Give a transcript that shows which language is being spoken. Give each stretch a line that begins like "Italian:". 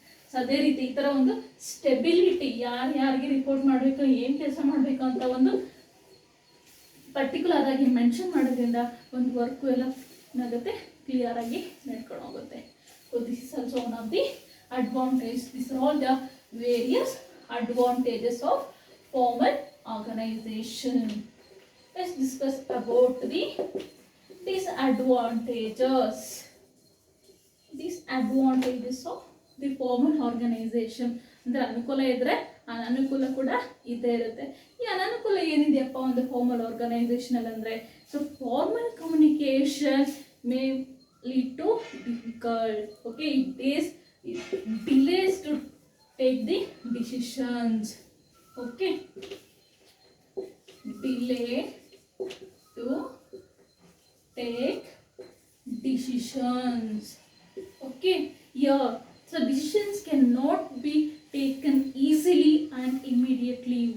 Kannada: So ಅದೇ ರೀತಿ ಈ ಥರ ಒಂದು ಸ್ಟೆಬಿಲಿಟಿ, ಯಾರಿಗೆ ರಿಪೋರ್ಟ್ ಮಾಡಬೇಕು, ಏನು ಕೆಲಸ ಮಾಡಬೇಕು ಅಂತ ಒಂದು ಪರ್ಟಿಕ್ಯುಲರ್ ಆಗಿ ಮೆನ್ಷನ್ ಮಾಡೋದ್ರಿಂದ ಒಂದು ವರ್ಕು ಎಲ್ಲ ಏನಾಗುತ್ತೆ ಕ್ಲಿಯರ್ ಆಗಿ ನಡ್ಕೊಂಡು ಹೋಗುತ್ತೆ.
English: So this is also one of the advantage. These are all the various advantages of formal organization. Let's discuss about the disadvantages. Disadvantages of the formal organization.
Kannada: ಅಂದರೆ ಅನುಕೂಲ ಇದ್ದರೆ ಅನನುಕೂಲ ಕೂಡ ಇದ್ದೇ ಇರುತ್ತೆ. ಈ ಅನನುಕೂಲ ಏನಿದೆಯಪ್ಪ ಒಂದು ಫಾರ್ಮಲ್ ಆರ್ಗನೈಸೇಷನಲ್ಲಿ ಅಂದರೆ,
English: So formal communication may lead to difficult. Okay, it delays to take the decisions. Okay, delay to take decisions. Okay, yeah, so decisions cannot be taken easily and immediately.